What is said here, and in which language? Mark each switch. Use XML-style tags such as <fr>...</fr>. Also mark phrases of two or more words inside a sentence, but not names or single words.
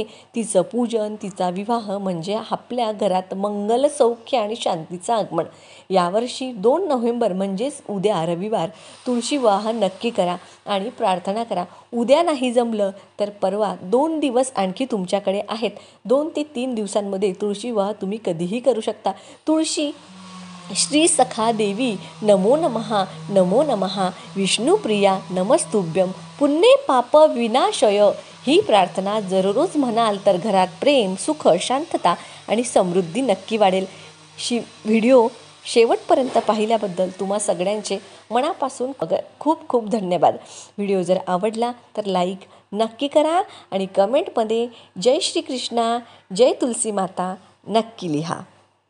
<mr>तिचं पूजन, तिचा विवाह म्हणजे आपल्या घरात मंगल, सौख्य आणि शांतीचं आगमन. यावर्षी 2 नोव्हेंबर म्हणजेच उद्या रविवार तुळशी विवाह नक्की करा आणि प्रार्थना करा. उद्या नाही जमलं तर परवा 2 दिवस आणखी तुमच्याकडे आहेत. 2 ते 3 दिवसांमध्ये तुळशी विवाह तुम्ही कधीही करू शकता.</mr> <sa>तुळशी श्री सखा देवी नमो नमः, नमो नमः, विष्णुप्रिया नमस्तुभ्यं, पुण्ये पाप विनाशय</sa> <mr>ही प्रार्थना दररोज म्हणाल तर घरात प्रेम, सुख, शांतता आणि समृद्धी नक्की वाढेल. व्हिडिओ शेवटपर्यंत पाहिल्याबद्दल तुम्हा सगळ्यांचे मनापासून खूप खूप धन्यवाद. व्हिडिओ जर आवडला तर लाईक नक्की करा आणि कमेंटमध्ये जय श्री कृष्णा, जय तुलसी माता नक्की लिहा.</mr>